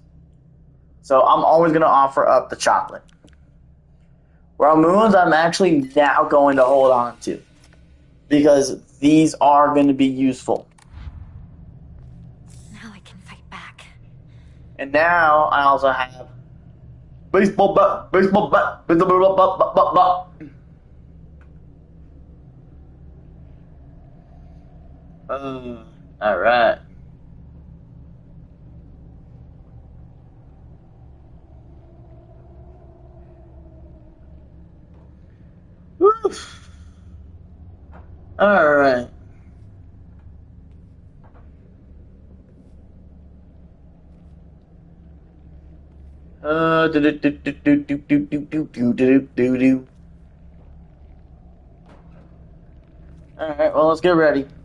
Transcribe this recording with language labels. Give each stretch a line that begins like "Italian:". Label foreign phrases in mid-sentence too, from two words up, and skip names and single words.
English: So I'm always going to offer up the chocolate. Raw moons I'm actually now going to hold on to. Because these are going to be useful. Now I can fight back. And now I also have baseball bat, baseball bat, baseball bat, bat, bat, bat. All right. Woof. All right. All right. Well, let's get ready.